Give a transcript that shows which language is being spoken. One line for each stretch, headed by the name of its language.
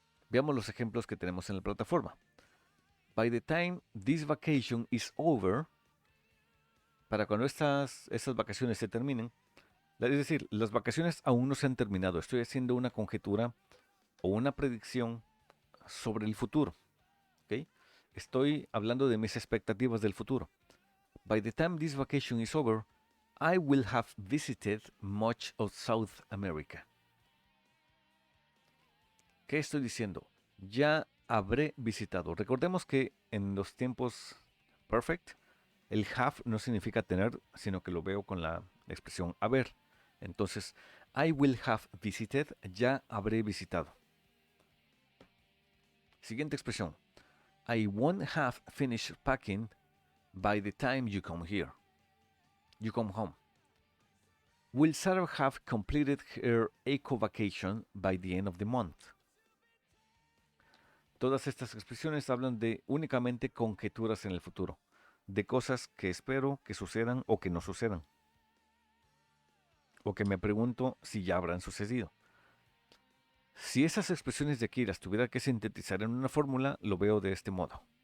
Spanish: Veamos los ejemplos que tenemos en la plataforma.
English: By the time this vacation is over,
Spanish: para cuando estas vacaciones se terminen, es decir, las vacaciones aún no se han terminado. Estoy haciendo una conjetura o una predicción sobre el futuro. ¿Ok? Estoy hablando de mis expectativas del futuro.
English: By the time this vacation is over, I will have visited much of South America.
Spanish: ¿Qué estoy diciendo? Ya habré visitado. Recordemos que en los tiempos perfect, el have no significa tener, sino que lo veo con la expresión haber. Entonces,
English: I will have visited,
Spanish: ya habré visitado. Siguiente expresión.
English: I won't have finished packing by the time you come here. You come home. Will Sarah have completed her eco vacation by the end of the month?
Spanish: Todas estas expresiones hablan de únicamente conjeturas en el futuro, de cosas que espero que sucedan o que no sucedan, o que me pregunto si ya habrán sucedido. Si esas expresiones de aquí las tuviera que sintetizar en una fórmula, lo veo de este modo.